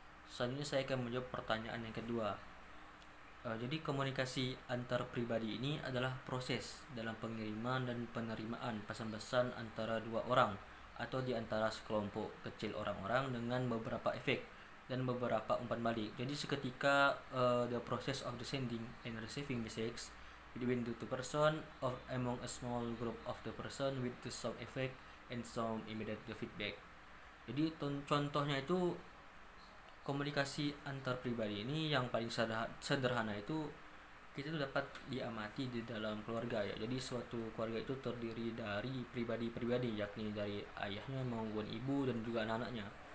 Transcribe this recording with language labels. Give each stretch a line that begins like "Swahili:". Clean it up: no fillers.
Indonesian: Selanjutnya saya akan menjawab pertanyaan yang kedua. Jadi komunikasi antar pribadi ini adalah proses dalam pengiriman dan penerimaan pesan-pesan antara dua orang atau di antara sekelompok kecil orang-orang dengan beberapa efek dan beberapa umpan balik. Jadi seketika
English: the process of the sending and receiving messages between the two person or among a small group of the person with the some effect and some immediate feedback.
Indonesian: Jadi contohnya itu komunikasi antar pribadi ini yang paling sederhana itu kita itu dapat diamati di dalam keluarga ya. Jadi suatu keluarga itu terdiri dari pribadi-pribadi, yakni dari ayahnya maupun ibu dan juga anak-anaknya.